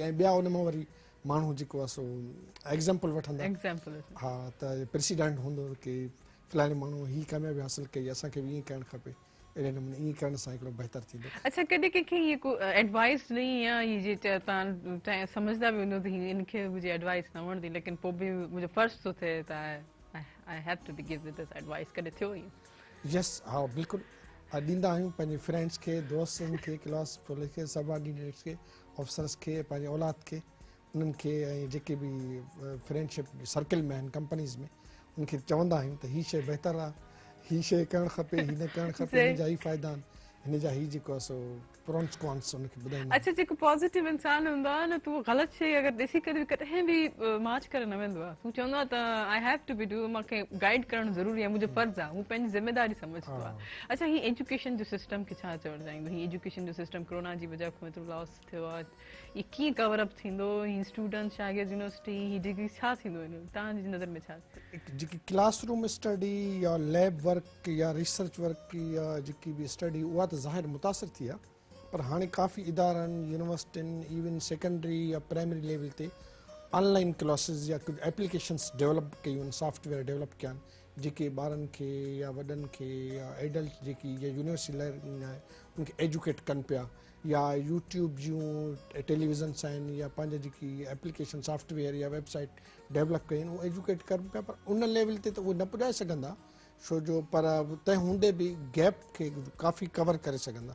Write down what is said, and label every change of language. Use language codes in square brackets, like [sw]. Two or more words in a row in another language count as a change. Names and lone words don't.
[sd] ऐं ॿिया उन मां वरी माण्हू जेको आहे सो एग्ज़ाम्पल वठंदा, हा, त प्रेसिडेंट हूंदो कि फलाणे माण्हू हीअ कामयाबी हासिल कई, असांखे बि ईअं करणु खपे, अहिड़े नमूने ईअं करण सां हिकिड़ो बहितर थींदो। अच्छा, कॾहिं कंहिंखे हीअ को एडवाइस ॾेई या हीअ जे तव्हां सम्झंदा बि हूंदो त हिनखे मुंहिंजी एडवाइस न वणंदी, लेकिन पोइ बि मुंहिंजो फर्ज़ थो थिए त [en] I have to be give this advice, [sd] कॾहिं थियो ईअं? यस, हा, बिल्कुलु ॾींदा आहियूं पंहिंजे फ्रेंड्स खे, दोस्तनि खे, [en] class police [sd] खे, सबऑर्डिनेट्स खे, ऑफिसर्स खे, पंहिंजे औलाद खे, उन्हनि खे, ऐं जेके बि [en] friendship circle [sd] में आहिनि कंपनीज़ में, उनखे चवंदा आहियूं त हीअ शइ बहितरु आहे, हीअ शइ करणु खपे, हीअ न करणु खपे, हिन जा ई फ़ाइदा आहिनि, हिन जा ही जेको आहे सो [en] pros cons [sd] उनखे ॿुधाईंदा। अच्छा, जेको पॉज़िटिव इंसान हूंदो आहे न, त उहो ग़लति शइ अगरि ॾिसी करे कॾहिं बि माच करे न वेंदो आहे, हू चवंदो आहे त [en] I have to be do, [sd] मूंखे गाइड करणु ज़रूरी आहे, मुंहिंजो फर्ज़ु आहे, हू पंहिंजी ज़िमेदारी सम्झंदो आहे। अच्छा, हीअ एजुकेशन जो सिस्टम खे छा चवणु चाहींदो? हीअ एजुकेशन जो सिस्टम कोरोना जी वजह खां एतिरो लॉस थियो आहे, हीअ कीअं [en] cover up [sd] थींदो? हीअ स्टूडेंट, शागिर्द, यूनिवर्सिटी, हीअ डिग्री छा थींदो हिन तव्हांजी नज़र में? छा जेकी [en] classroom study [sd] या [en] lab work [sd] या [en] research work [sd] या जेकी बि स्टडी, उहा त ज़ाहिर मुतासिर थी आहे, पर हाणे काफ़ी इदारनि, यूनिवर्सिटियुनि, [en] even secondary [sd] या [en] primary level [sd] ते [en] online classes [sd] या कुझु [en] applications develop [sd] कयूं आहिनि, [en] software develop [sd] कया आहिनि, जेके ॿारनि खे या वॾनि खे या एडल्ट जेकी या [en] university learning [sd] आहे उनखे एजुकेट कनि पिया, या यूट्यूब जूं टेलीविज़न्स आहिनि या पंहिंजा जेकी [en] application software [sd] या [en] website develop [sd] कयूं उहे एजुकेट कनि पिया, पर उन लेवल ते त उहे न पुॼाए सघंदा छो जो, पर तंहिं हूंदे बि गैप खे काफ़ी कवर करे सघंदा।